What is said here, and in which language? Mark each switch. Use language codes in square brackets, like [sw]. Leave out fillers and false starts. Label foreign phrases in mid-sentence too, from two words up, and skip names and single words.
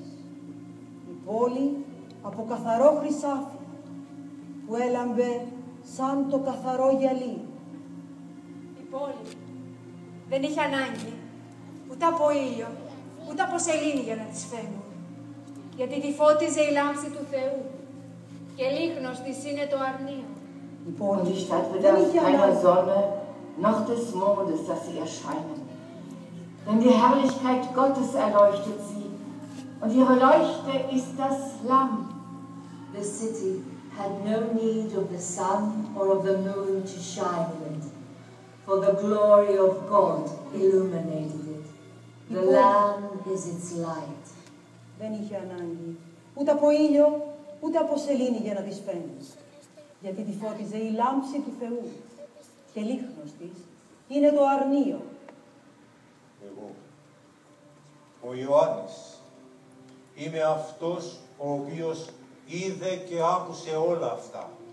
[el] Η πόλη από καθαρό χρυσάφι που έλαμπε σαν το καθαρό γυαλί. Η πόλη δεν είχε ανάγκη ούτε από ήλιο, ούτε από σελήνη για να τη φαίνουν, γιατί τη φώτιζε η λάμψη του Θεού και λίχνος της είναι το αρνείο. [de] Und die Stadt bedarf keiner Sonne noch des Mondes, dass sie erscheinen. Denn die Herrlichkeit Gottes erleuchtet sie, und ihre Leuchte ist das Lamm. [en] The city had no need of the sun or of the moon to shine in it, for the glory of God illuminated it. The Lamb is its light. [el] Δεν είχε ανάγκη ούτε από ήλιο, ούτε από σελήνη για να της φαίνεται, γιατί τη φώτιζε η λάμψη του Θεού και λίχνος της είναι το αρνείο. Εγώ, ο Ιωάννης, είμαι αυτός ο οποίος είδε και άκουσε όλα αυτά.